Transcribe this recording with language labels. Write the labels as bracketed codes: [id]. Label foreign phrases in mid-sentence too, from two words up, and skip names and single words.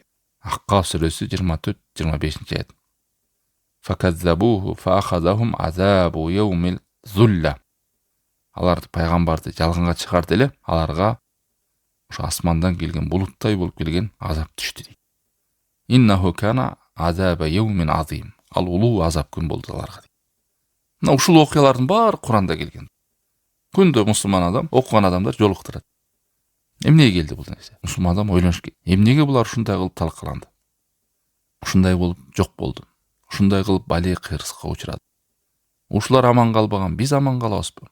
[ky] Аккаф сүрөсү 24-25 аят. [ar] فكذبوه فأخذهم عذاب يوم الظلة. [ky] Алар пайгамбарды жалганга чыгарды эле, аларга ошо асмандан келген булуттай болуп келген азап түштү дейт. [ar] إنه كان عذاب يوم عظيم. [ky] Ал улуу азап күн болду аларга. Мына ушул окуялардын баары Куранда келген. Күндө мусулман адам, окуган адамдар жолуктурат. Эмнеге келди бул нерсе? Мусулман адам ойлоnuш керек. Эмнеге булар ушундай кылып талкаланды? Ушундай болуп жок болду. Ушундай кылып бали кыйрыска учурады. Ушулар аман калбаган, биз аман калабызбы?